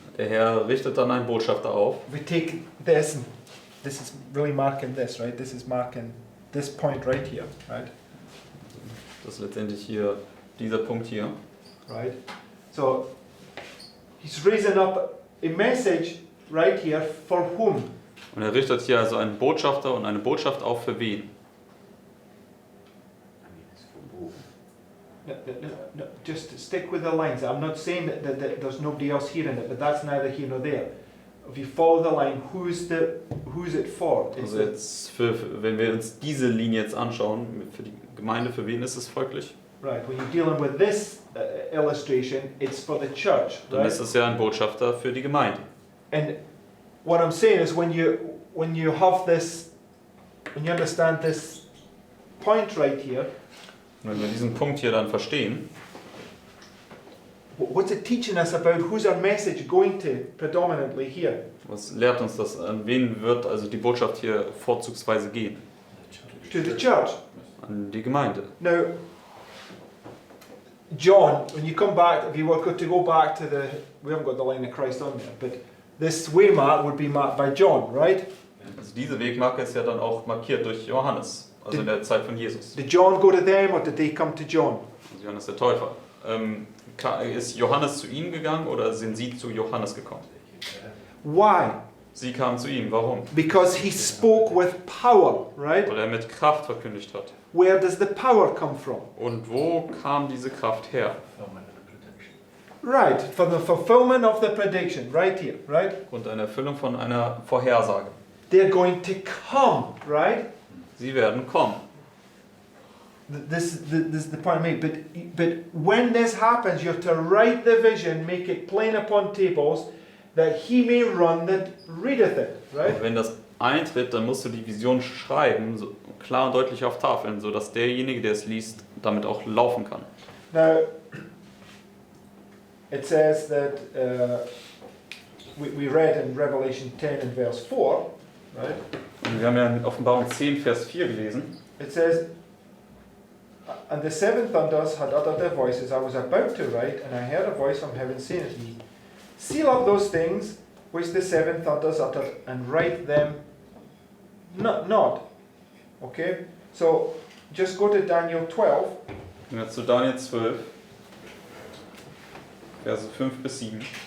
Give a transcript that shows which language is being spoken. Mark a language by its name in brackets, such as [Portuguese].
[German] Der Herr richtet dann einen Botschafter auf. [English] we take this, and this is really marking this, right? This is marking this point right here, right? [German] Das ist letztendlich hier dieser Punkt hier. [English] Right? So he's raising up a message right here for whom? [German] Und er richtet hier also einen Botschafter und eine Botschaft auf für wen? [English] I mean, it's for both. No, just stick with the lines. I'm not saying that there's nobody else hearing it, but that's neither here nor there. If you follow the line, who's it for? It's [German] Also jetzt, wenn wir uns diese Linie jetzt anschauen, für die Gemeinde, für wen ist es folglich? [English] right, when you're dealing with this illustration, it's for the church, [German] Dann [English] right? [German] ist es ja ein Botschafter für die Gemeinde. [English] And what I'm saying is when you have this, when you understand this point right here, [German] Und wenn wir diesen Punkt hier dann verstehen, [English] what's it teaching us about who's our message going to predominantly here? [German] was lehrt uns das? An wen wird also die Botschaft hier vorzugsweise gehen? [English] To the church. [German] An die Gemeinde. [English] Now, John, when you come back, if you were to go back to we haven't got the line of Christ on there, but this way mark would be marked by John, right? [German] Also diese Wegmarke ist ja dann auch markiert durch Johannes, also in der Zeit von Jesus. [English] Did John go to them or did they come to John? [German] Also Johannes der Täufer. Ist Johannes zu ihnen gegangen oder sind sie zu Johannes gekommen? [English] Why? [German] Sie kamen zu ihm. Warum? [English] Because he spoke with power, right? [German] Weil er mit Kraft verkündigt hat. [English] Where does the power come from? [German] Und wo kam diese Kraft her? [English] Fulfillment of the prediction. Right, from the fulfillment of the prediction, right here, right? [German] Und eine Erfüllung von einer Vorhersage. [English] They're going to come, right? [German] Sie werden kommen. [English] This is the point I made. But when this happens, you have to write the vision, make it plain upon tables, that he may run that readeth it, right? [German] Und wenn das eintritt, dann musst du die Vision schreiben, so klar und deutlich auf Tafeln, sodass derjenige, der es liest, damit auch laufen kann. [English] Now, it says that we read in Revelation 10 and verse 4, right? [German] Und wir haben ja in Offenbarung 10, Vers 4 gelesen. [English] It says, and the seven thunders had uttered their voices. I was about to write, and I heard a voice from heaven saying to me, seal up those things which the seven thunders uttered, and write them not. Okay? So, just go to Daniel 12. [German] Und jetzt zu Daniel 12, Verse 5 bis 7.